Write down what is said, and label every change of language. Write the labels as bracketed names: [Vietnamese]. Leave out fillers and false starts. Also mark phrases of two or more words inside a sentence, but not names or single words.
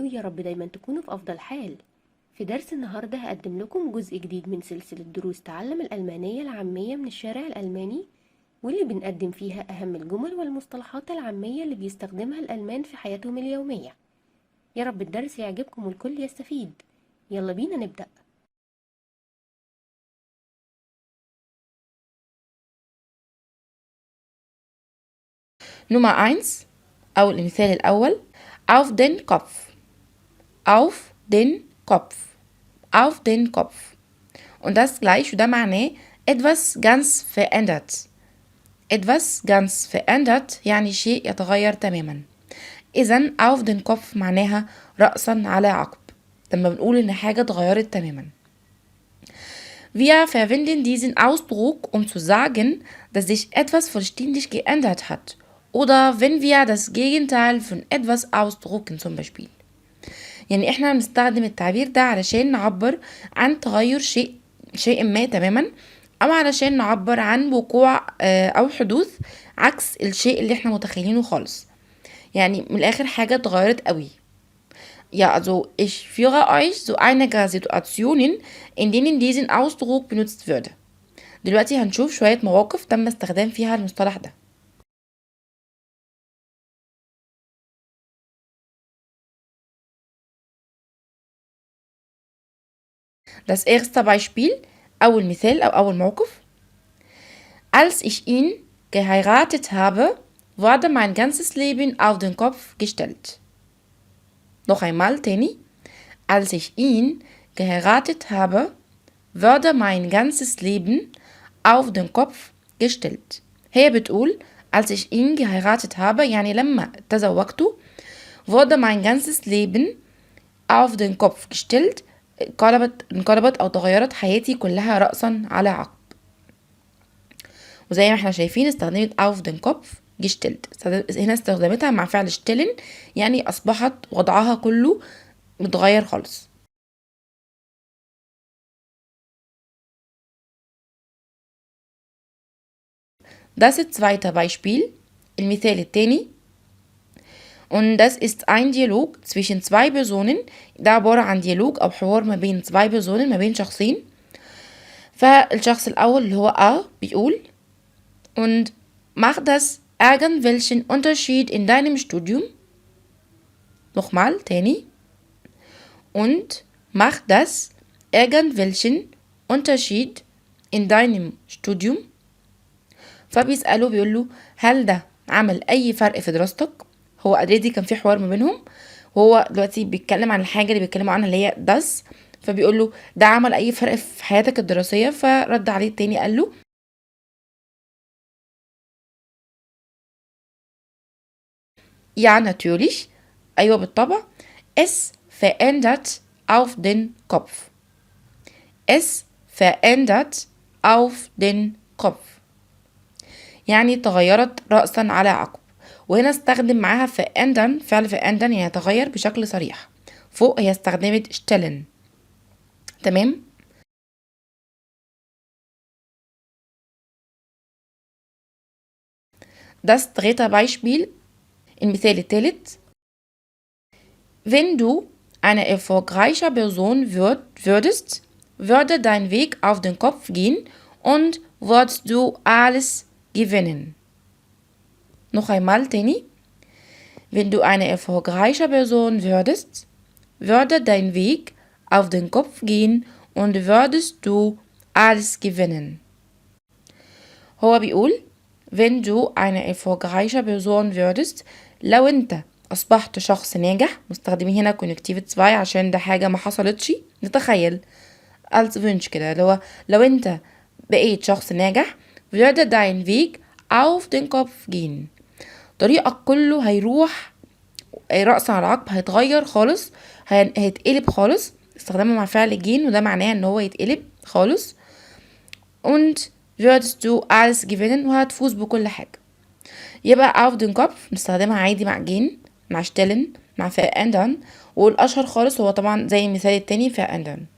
[Arabic] ويا رب دايما تكونوا في افضل حال. في درس النهارده هقدم لكم جزء جديد من سلسلة دروس تعلم الألمانية العامية من الشارع الألماني، واللي بنقدم فيها أهم الجمل والمصطلحات العامية اللي بيستخدمها الألمان في حياتهم اليومية. يا رب الدرس يعجبكم والكل يستفيد. يلا بينا نبدأ. [German] Nummer eins [Arabic] أو المثال الأول [German] auf den Kopf auf den Kopf auf den Kopf und das gleich [Arabic] وده معناه [German] etwas ganz verändert etwas ganz verändert [Arabic] يعني شيء يتغير تماما. إذا [German] auf den Kopf [Arabic] معناها رأسا على عقب لما بنقول إن حاجة اتغيرت تماما. [German] Wir verwenden diesen Ausdruck, um zu sagen, dass sich etwas vollständig geändert hat. Oder wenn wir das Gegenteil von etwas ausdrucken zum Beispiel. [Arabic] يعني احنا بنستخدم التعبير ده علشان نعبر عن تغير شيء ما تماما، او علشان نعبر عن وقوع او حدوث عكس الشيء اللي احنا متخيلينه خالص. يعني من الاخر حاجة اتغيرت قوي. [German] Ja, also ich führe euch zu einiger Situationen, in denen diesen Ausdruck benutzt würde. [Arabic] دلوقتي هنشوف شوية مواقف تم استخدام فيها المصطلح ده. [German] Das erste Beispiel [Arabic] أول مثال أو أول موقف: [German] Als ich ihn geheiratet habe, wurde mein ganzes Leben auf den Kopf gestellt. Noch einmal تاني: Als ich ihn geheiratet habe, wurde mein ganzes Leben auf den Kopf gestellt. [Arabic] هي بتقول [German] als ich ihn geheiratet habe [Arabic] يعني لما تزوجته [German] wurde mein ganzes Leben auf den Kopf gestellt. [Arabic] انقلبت أو تغيرت حياتي كلها رأسا على عقب. وزي ما احنا شايفين استخدمت [German] auf den Kopf gestellt. [Arabic] هنا استخدمتها مع فعل stellen يعني أصبحت وضعها كله متغير خالص. [German] Das zweite Beispiel [Arabic] المثال التاني. [German] Und das ist ein Dialog zwischen zwei Personen. [Arabic] ده عبارة عن ديالوج أو حوار ما بين [German] zwei Personen، [Arabic] ما بين شخصين. فالشخص الأول اللي هو بيقول: [German] Und macht das irgendwelchen Unterschied in deinem Studium? Nochmal تاني. Und macht das irgendwelchen Unterschied in deinem Studium? [Arabic] فبيسأله بيقول له هل ده عمل أي فرق في دراستك؟ هو already كان في حوار ما بينهم، وهو دلوقتي بيتكلم عن الحاجة اللي بيتكلموا عنها اللي هي das. فبيقول له ده عمل أي فرق في حياتك الدراسية؟ فرد عليه التاني قال له [German] ja natürlich، [Arabic] أيوة بالطبع. [German] es verändert auf den Kopf es verändert auf den Kopf [Arabic] يعني تغيرت رأسا على عقب. وهنا استخدم معاها verändern، فعل verändern يعني يتغير بشكل صريح. فوق هي استخدمت stellen. تمام. [German] Das dritte Beispiel [Arabic] المثال الثالث. [German] Wenn du eine erfolgreiche Person würdest, würde dein Weg auf den Kopf gehen und würdest du alles gewinnen. Noch einmal تاني. Wenn du eine erfolgreiche Person würdest, würde dein Weg auf den Kopf gehen und würdest du alles gewinnen. [Arabic] هو بيقول [German] wenn du eine erfolgreiche Person würdest، [Arabic] لو انت اصبحت شخص ناجح. مستخدمين هنا connective 2 عشان ده حاجة ما حصلتش. نتخيل [German] als Wunsch [Arabic] كده، لو انت بقيت شخص ناجح [German] würde dein Weg auf den Kopf gehen، [Arabic] طريقك كله هيروح رأسا على عقب، هيتغير خالص، هيتقلب خالص. استخدامه مع فعل جين وده معناه ان هو يتقلب خالص. [German] und würdest du alles gewinnen [Arabic] وهتفوز بكل حاجة. يبقى [German] auf den Kopf [Arabic] نستخدمها عادي مع جين، مع stellen، مع verändern. والأشهر خالص هو طبعا زي المثال التاني verändern.